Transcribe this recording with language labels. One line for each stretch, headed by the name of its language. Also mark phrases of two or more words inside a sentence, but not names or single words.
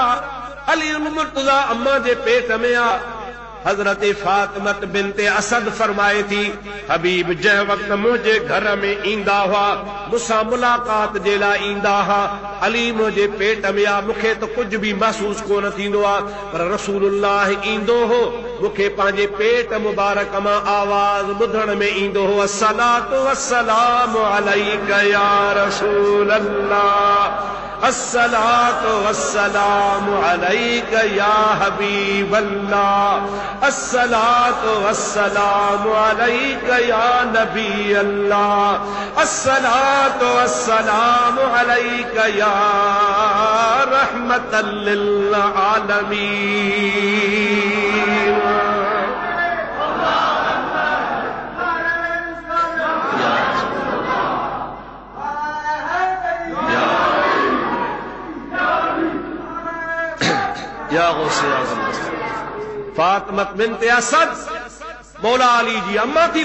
Sindhi: अली मुर्तज़ा अम्मा जे पेट में आ। हज़रत फातिमत बिन्ते असद फरमाए थी, हबीब जंहिं वक़्त मुंहिंजे घर में ईंदा हुआ, मूंसां मुलाक़ात जे लाइ ईंदा हुआ, अली मुंहिंजे पेट में आ, मूंखे त कुझु बि महसूस कोन थींदो आहे। पर रसूलुल्लाह ईंदो हो, मूंखे पंहिंजे पेट मुबारक मां आवाज़ ॿुधण में ईंदो हो,
Arabic: الصلاة والسلام عليك يا رسول الله، الصلاة والسلام عليك يا حبيب الله، الصلاة والسلام عليك يا نبي الله، الصلاة والسلام عليك يا رحمة للعالمين.
Sindhi: या गौसे आज़म फातिमत बिन्त असद मौला अली जी अम्मा थी